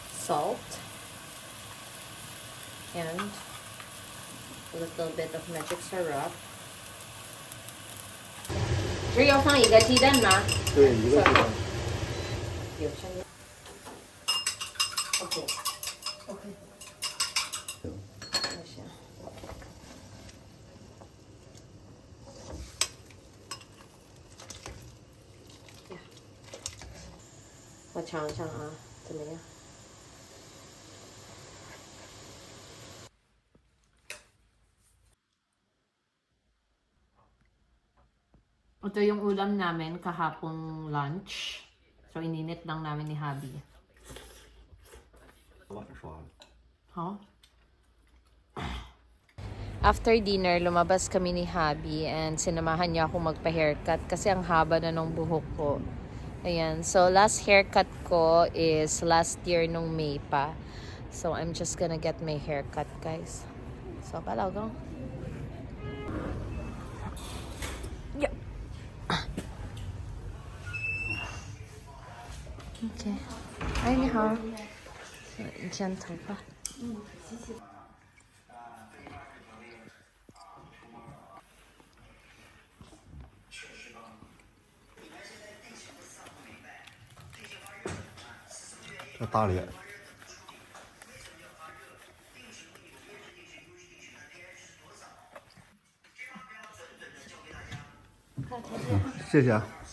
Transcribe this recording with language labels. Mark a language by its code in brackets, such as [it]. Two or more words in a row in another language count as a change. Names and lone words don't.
[en] salt and a little bit of magic syrup. [zh] 只要放一个鸡蛋吗？对，一个鸡蛋。有声音。OK。行。我尝尝啊，怎么样？ [tl] Ito yung ulam namin kahapong lunch. So, ininit lang namin ni Habi. [zh] 碗刷了。 Huh? [en] After dinner, [tl] lumabas kami ni Habi and sinamahan niya ako magpa-haircut kasi ang haba na ng buhok ko. Ayan. So, [en] last haircut [tl] ko [en] is last year [tl] nung May pa. [en] So, I'm just gonna get my haircut, guys. So, palagang. Yeah. Okay. [tl] Ay, [zh] ni hao. [tl] Diyan, [zh] 头发。这大脸。谢谢啊。